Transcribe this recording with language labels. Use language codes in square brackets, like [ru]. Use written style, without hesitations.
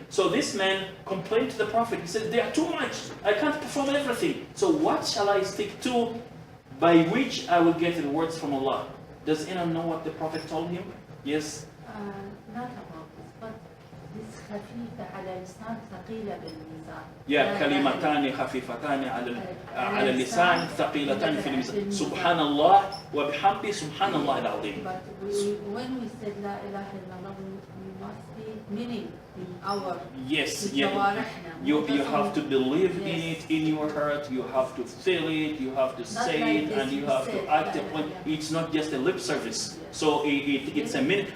[en] So this man complained to the Prophet. He said, they are too much. I can't perform everything. So what shall I stick to by which I will get rewards from Allah? Does anyone know what the Prophet told him? Yes? Not about this, but this [ar] خفيفة على لسان ثقيلة بالميزان. يا كلمتان خفيفتان على اللسان ثقيلتان في الميزان. سبحان الله وبحمده سبحان الله العظيم. [en] But when we said La ilaha illallah, we must be meaning in our Yes, yeah. You have to believe in it in your heart, you have to feel it, you have to say it, and you have to act upon it. It's not just a lip service. So it's a minute.